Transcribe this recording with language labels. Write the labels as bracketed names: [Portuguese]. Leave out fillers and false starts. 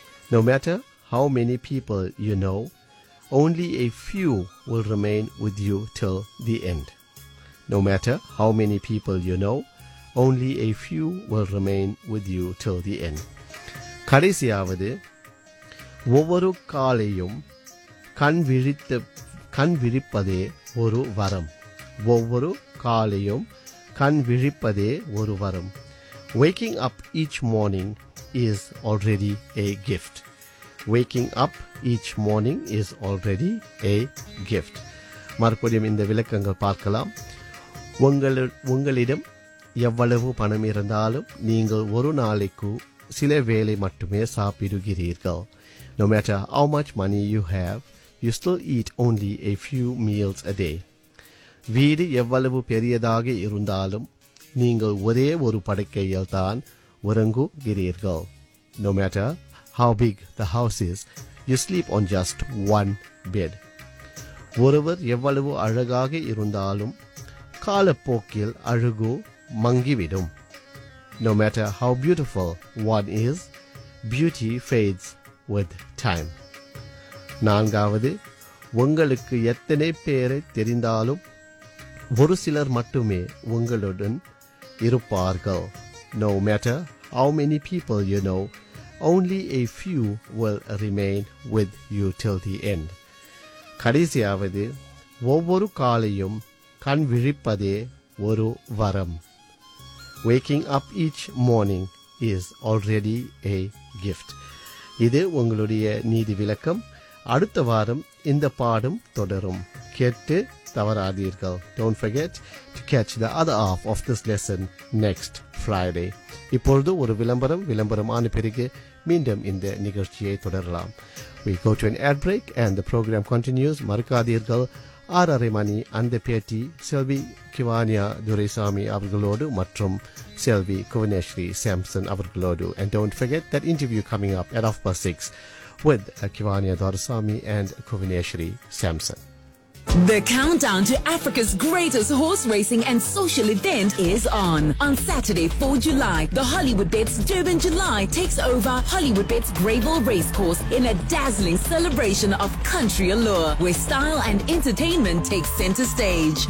[English] No matter how many people you know, only a few will remain with you till the end. No matter how many people you know, only a few will remain with you till the end. [Tamil] கடைசியாவது, ஒவ்வொரு காலையும் கண் விழிப்பதே ஒரு வரம். ஒவ்வொரு காலையும் கண் விழிப்பதே ஒரு வரம். [English] Waking up each morning is already a gift. Waking up each morning is already a gift. [Tamil] மறுபடியும் இந்த விளக்கங்கள் பார்க்கலாம். உங்களிடம் எவ்வளவு பணம் இருந்தாலும் நீங்கள் ஒரு நாளைக்கு சில வேளை மட்டுமே சாப்பிடுகிறீர்கள். [English] No matter how much money you have, you still eat only a few meals a day. [Tamil] வீடு எவ்வளவு பெரியதாக இருந்தாலும் நீங்கள் ஒரே ஒரு படுக்கையில் தான் உறங்குகிறீர்கள். [English] No matter how big the house is, you sleep on just one bed. [Tamil] ஒருவர் எவ்வளவு அழகாக இருந்தாலும் காலப்போக்கில் அழகு மங்கிவிடும். [English] No matter how beautiful one is, beauty fades with time. [Tamil] நான்காவது, உங்களுக்கு எத்தனை பேரை தெரிந்தாலும் ஒரு சிலர் மட்டுமே உங்களுடன் இருப்பார்கள். [English] No matter how many people you know, only a few will remain with you till the end. [Tamil] கடைசியாவது, ஒவ்வொரு காலையும் கண் விழிப்பதே ஒரு வரம். [English] Waking up each morning is already a gift. [Tamil] இது உங்களுடைய நீதி விளக்கம். அடுத்த வாரம் இந்த பாடம் தொடரும். கேட்டு தவறாதீர்கள். [English] Don't forget to catch the other half of this lesson next Friday. [Tamil] இப்பொழுது ஒரு விளம்பரம். விளம்பரம் ஆன பிறகு மீண்டும் இந்த நிகழ்ச்சியை தொடரலாம். [English] We go to an ad break and the program continues. [Tamil] மறுக்காதீர்கள். 6:30 அந்த பேட்டி செல்வி கிவானியா துரைசாமி அவர்களோடு மற்றும் செல்வி குவனேஸ்ரீ சாம்சன் அவர்களோடு. [English] And don't forget that interview coming up at 6:30 with Kivania Duraisamy and Guvaneshri Samson. The countdown to Africa's greatest horse racing and social event is on. On Saturday, 4 July, the Hollywood Bets Durban July takes over Hollywood Bets Greyville Racecourse in a dazzling celebration of country allure, where style and entertainment take center stage.